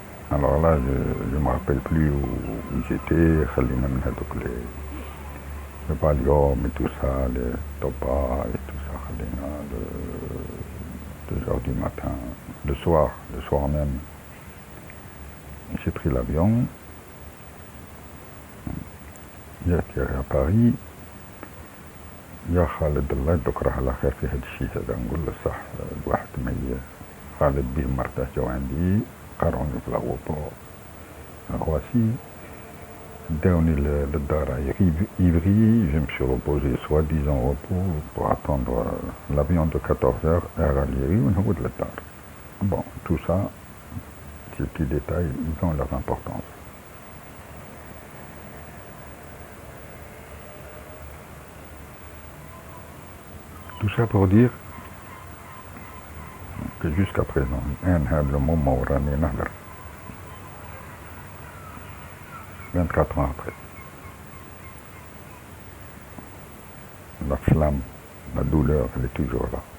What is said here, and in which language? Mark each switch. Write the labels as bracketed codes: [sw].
[fr] Alors là, je ne me rappelle plus où j'étais, le Valium et tout ça, les Topa et tout ça, 2h du matin, le soir même. J'ai pris l'avion, j'ai atterri à Paris. [ar] يا خالد الله يذكره على خير في هذا الشيء هذا، نقول له صح الواحد خالد به مرته جاو عندي قرعوني في لاغوبور رواسي، داوني للدار [fr] à Ivry, je me suis reposé soi-disant repos pour attendre l'avion de 14h à Algérie [ar] ونهود للدار. [fr] Bon, tout ça, ces petits détails, ils ont leur importance. Tout ça pour dire que jusqu'à présent, le moment où on est 24 ans après, la flamme, la douleur, elle est toujours là.